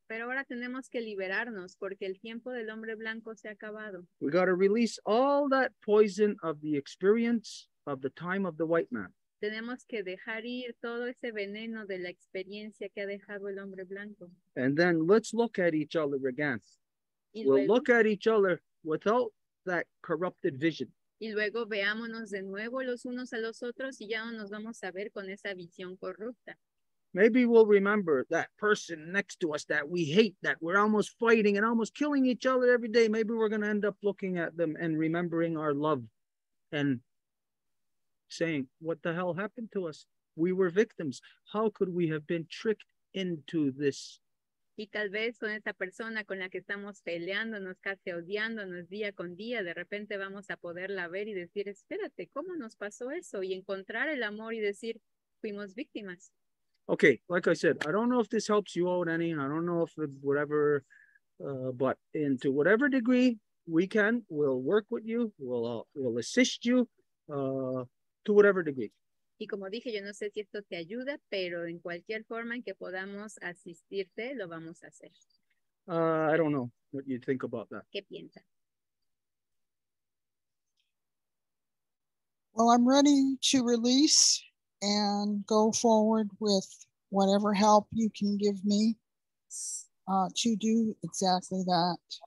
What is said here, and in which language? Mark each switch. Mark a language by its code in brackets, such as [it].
[es] Pero ahora tenemos que liberarnos porque el tiempo del hombre blanco se ha acabado. [en] We got to release all that poison of the experience of the time of the white man. [es] Tenemos que dejar ir todo ese veneno de la experiencia que ha dejado el hombre blanco. [en] And then let's look at each other again. We'll look at each other without that corrupted vision. [es] Y luego veámonos de nuevo los unos a los otros y ya no nos vamos a ver con esa visión corrupta. [en] Maybe we'll remember that person next to us that we hate, that we're almost fighting and almost killing each other every day. Maybe we're going to end up looking at them and remembering our love and saying, what the hell happened to us? We were victims. How could we have been tricked into this? [es] Y tal vez con esa persona con la que estamos peleándonos, casi odiándonos día con día, de repente vamos a poderla ver y decir, espérate, ¿cómo nos pasó eso? Y encontrar el amor y decir, fuimos víctimas. [en] Okay, like I said, I don't know if this helps you out any. I don't know if it, whatever, but to whatever degree we can, we'll work with you. We'll assist you to whatever degree. [es] Y como dije, yo no sé si esto te ayuda, pero en cualquier forma en que podamos asistirte, lo vamos a hacer. [en] I don't know what you think about that. [es] ¿Qué piensas? [en] Well, I'm ready to release and go forward with whatever help you can give me to do exactly that.